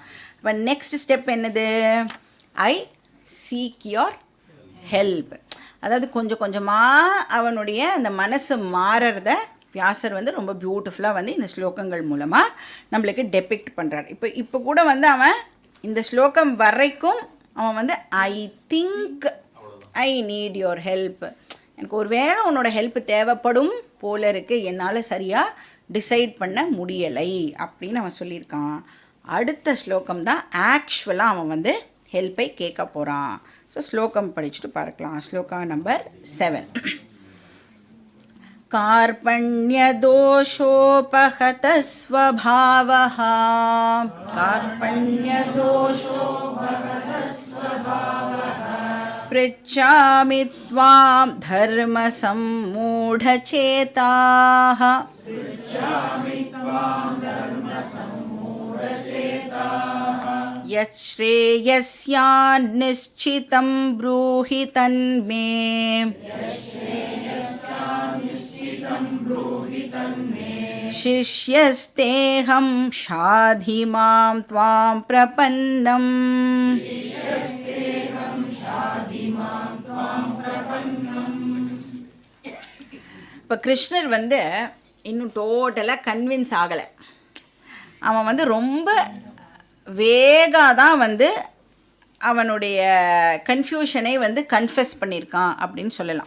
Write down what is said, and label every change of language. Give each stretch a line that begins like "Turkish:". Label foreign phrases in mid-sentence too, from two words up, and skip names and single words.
English: இப்போ next step என்னது? I seek your help.
Tamil: அதாவது கொஞ்சம் கொஞ்சமாக அவனுடைய அந்த மனசு மாறுறத வியாசர் வந்து ரொம்ப பியூட்டிஃபுல்லாக வந்து இந்த ஸ்லோகங்கள் மூலமாக நம்மளுக்கு டெபிக்ட் பண்ணுறார். இப்போ கூட வந்து அவன் இந்த ஸ்லோகம் வரைக்கும் அவன் வந்து
English: I think I need your help,
Tamil: எனக்கு ஒரு வேளை உன்னோட ஹெல்ப் தேவைப்படும் போல இருக்குது, என்னால் சரியாக டிசைட் பண்ண முடியலை அப்படின்னு அவன் சொல்லியிருக்கான். அடுத்த ஸ்லோகம் தான் ஆக்சுவலாக அவன் வந்து ஹெல்ப்பை கேட்க போகிறான். ஸோ ஸ்லோகம் படிச்சுட்டு பார்க்கலாம். ஸ்லோகா நம்பர் 7.
Sanskrit: कार्पण्यदोषोपहत स्वभावः पृच्छामि त्वां धर्मसम्मूढचेताः यच्छ्रेयस्यान्निश्चितं ब्रूहि तन्मे शिष्यस्तेऽहं शाधि मां त्वां प्रपन्नम्.
Tamil: இப்போ கிருஷ்ணர் வந்து இன்னும்
English: totally convince
Tamil: ஆகலை. அவன் வந்து ரொம்ப வேகாக தான் வந்து அவனுடைய கன்ஃபியூஷனை வந்து கன்ஃபெஸ் பண்ணியிருக்கான் அப்படின்னு சொல்லலாம்.